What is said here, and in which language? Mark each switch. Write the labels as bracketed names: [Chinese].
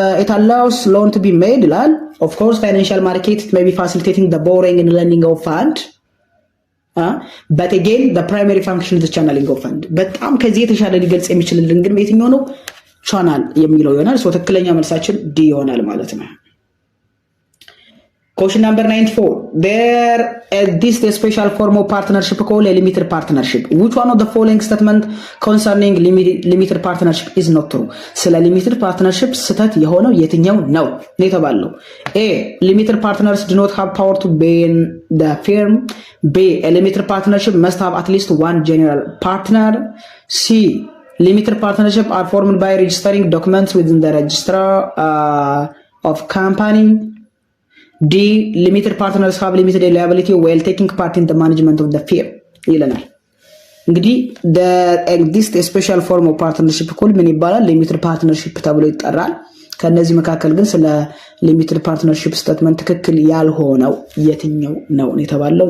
[English] allows loan to be made ይላል። of course financial market it may be facilitating the borrowing and lending of fund but again the primary function is the channeling of fund። [Amharic] በጣም ከዚህ የተሻለ ሊገልጽ የሚችልልን ግን የትኛው ነው? ቻናል የሚለው ይሆናል። ሶ ትክክለኛ መልሳችን ዲ ይሆናል ማለት ነው። [English] Question number 94. There exists a special form of partnership called a limited partnership. Which one of the following statement concerning limited partnership is not true? [Amharic] ስለ limited partnership ስህተት የሆነው የትኛው ነው የተባለው? [English] A. Limited partners do not have power to ban the firm. B. A limited partnership must have at least one general partner. C. Limited partnership are formed by registering documents within the registrar of company. D. Limited partners have limited liability while taking part in the management of the firm [Amharic] ይለናል። እንግዲህ [English] there exists a special form of partnership called [Amharic] ምን ይባላል? limited partnership ተብሎ ይጠራል። ከነዚህ መካከል ግን ስለ limited partnership statement ትክክል ያልሆነው የትኛው ነው የተባለው?